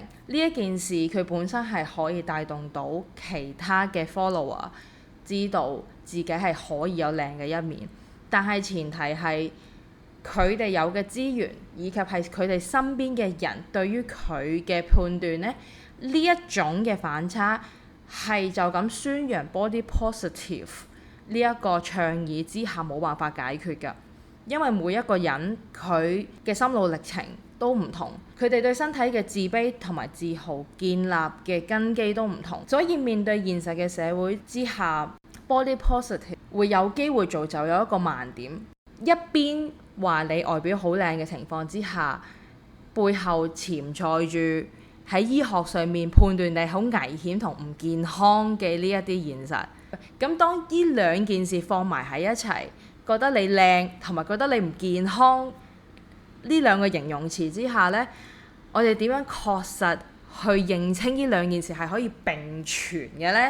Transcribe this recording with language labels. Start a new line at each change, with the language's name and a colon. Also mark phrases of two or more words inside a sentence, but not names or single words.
Cantonese: 呢一件事佢本身係可以帶動到其他嘅 follower 知道自己係可以有靚嘅一面，但係前提係佢哋有嘅資源，以及係佢哋身邊嘅人對於佢嘅判斷呢，呢一種嘅反差係就咁宣揚
English: body positive
Cantonese: 呢一個倡議之下冇辦法解決㗎。因為每一個人佢嘅心路歷程都唔同，佢哋對身體嘅自卑同埋自豪建立嘅根基都唔同，所以面對現實嘅社會之下，
English: body positive
Cantonese: 會有機會造就有一個盲點，一邊話你外表好靚嘅情況之下，背後潛在住喺醫學上面判斷你好危險同唔健康嘅呢一啲現實。咁當呢兩件事放埋喺一齊，覺得你靚同埋覺得你唔健康呢兩個形容詞之下呢，我哋點樣確實去認清呢兩件事係可以並存嘅呢？